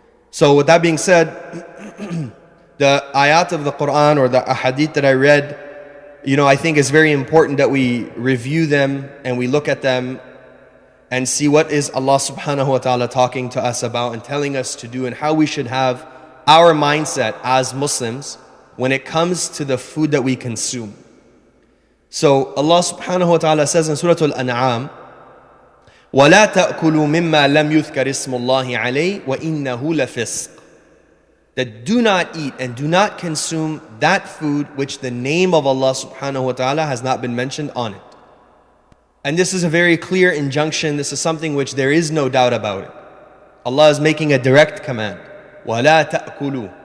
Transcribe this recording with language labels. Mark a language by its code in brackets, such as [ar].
[en] So with that being said, the ayat of the Quran or the ahadith that I read, I think it's very important that we review them and we look at them and see what is Allah subhanahu wa ta'ala talking to us about and telling us to do, and how we should have our mindset as Muslims when it comes to the food that we consume. So Allah subhanahu wa ta'ala says in Surah Al-An'am, [ar] وَلَا تَأْكُلُوا مِمَّا لَمْ يُذْكَرِ اسْمُ اللَّهِ عَلَيْهِ وَإِنَّهُ لَفِسْقٌ. [en] That do not eat and do not consume that food which the name of Allah subhanahu wa ta'ala has not been mentioned on it. And this is a very clear injunction. This is something which there is no doubt about it. Allah is making a direct command. [ar] وَلَا تَأْكُلُوا.